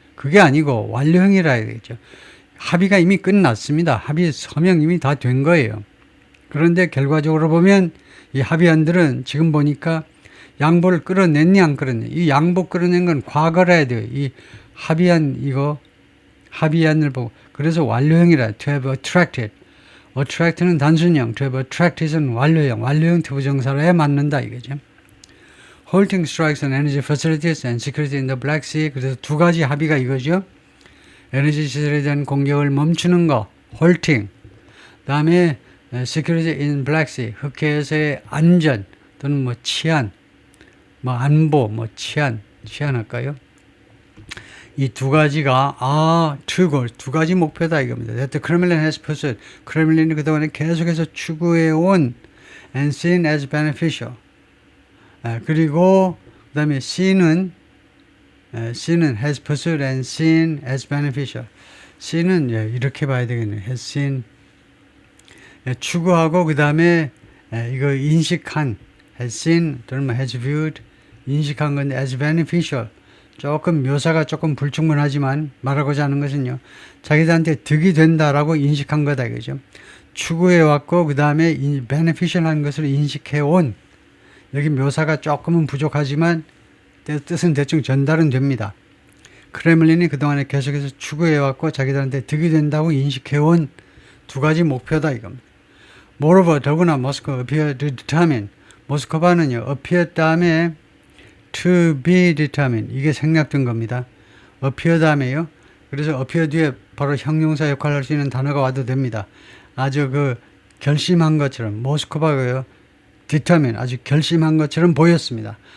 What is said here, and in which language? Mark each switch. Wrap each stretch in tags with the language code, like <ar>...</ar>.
<ko>그게 아니고 완료형이라 해야 되겠죠. 합의가 이미 끝났습니다. 합의 서명 이미 다 된 거예요. 그런데 결과적으로 보면 이 합의안들은 지금 보니까 양보를 끌어냈니 안 끌어냈니. 이 양보 끌어낸 건 과거라 해야 돼요. 이 합의안을 보고. 그래서 완료형이라 to have attracted. attract는 단순형, to have attracted은 완료형 투부정사로에 맞는다 이거죠.</ko> <en>halting strikes on energy facilities and security in the Black Sea.</en> <ko>그래서 두 가지 합의가 이거죠. 에너지 시설에 대한 공격을 멈추는 거, halting. 다음에 security in Black Sea, 흑해에서의 안전 또는 뭐 치안, 뭐 안보, 뭐 치안 할까요? 이 두 가지가 두 가지 목표다 이겁니다.</ko> <en>That the Kremlin has pursued.</en> <ko>크렘린이 그동안에 계속해서 추구해온</ko> <en>and seen as beneficial.</en> <ko>그리고 그다음에 C는</ko> <en>has pursued and seen as beneficial.</en> <ko>C는 이렇게 봐야 되겠네요. has seen 추구하고 그 다음에 이거 인식한 has seen 또는 has viewed 인식한 건데 as beneficial 조금 묘사가 조금 불충분하지만 말하고자 하는 것은요 자기들한테 득이 된다라고 인식한 거다 이거죠. 추구해 왔고 그 다음에 beneficial한 것을 인식해 온 여기 묘사가 조금은 부족하지만 뜻은 대충 전달은 됩니다. 크렘린이 그동안에 계속해서 추구해 왔고 자기들한테 득이 된다고 인식해 온 두 가지 목표다 이겁니다. Moreover, 더구나 모스크바</ko> <en>appear to determine</en> <ko>모스크바는요 appear 다음에 to be determined 이게 생략된 겁니다. appear 다음에요. 그래서 appear 뒤에 바로 형용사 역할을 할 수 있는 단어가 와도 됩니다. 아주 그 결심한 것처럼 모스크바가요 determine 아주 결심한 것처럼 보였습니다.</ko>